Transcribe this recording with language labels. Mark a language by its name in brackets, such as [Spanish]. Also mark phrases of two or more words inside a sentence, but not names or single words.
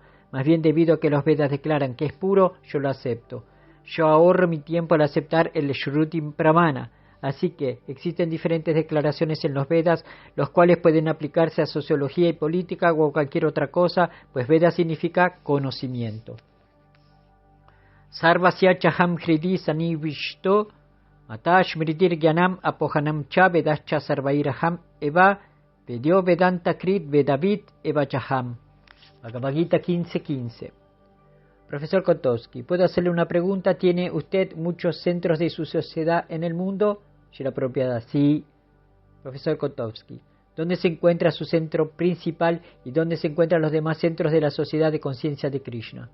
[Spanish] Más bien, debido a que los Vedas declaran que es puro, yo lo acepto. Yo ahorro mi tiempo al aceptar el [Sanskrit] Shruti Pramana. [Spanish] Así que existen diferentes declaraciones en los Vedas, los cuales pueden aplicarse a sociología y política o a cualquier otra cosa, pues Veda significa conocimiento. [Sanskrit] Sarvasya chaham hridi sanivishto matash mridir gyanam apohanam cha vedascha sarvairaham eva vedyo vedanta krit vedavit eva chaham. [Spanish] Bhagavad Gita 15:15. Profesor Kotovsky, ¿puedo hacerle una pregunta? ¿Tiene usted muchos centros de su sociedad en el mundo? Srila Prabhupada, sí. Profesor Kotovsky, ¿dónde se encuentra su centro principal y dónde se encuentran los demás centros de la Sociedad de Conciencia de Krishna?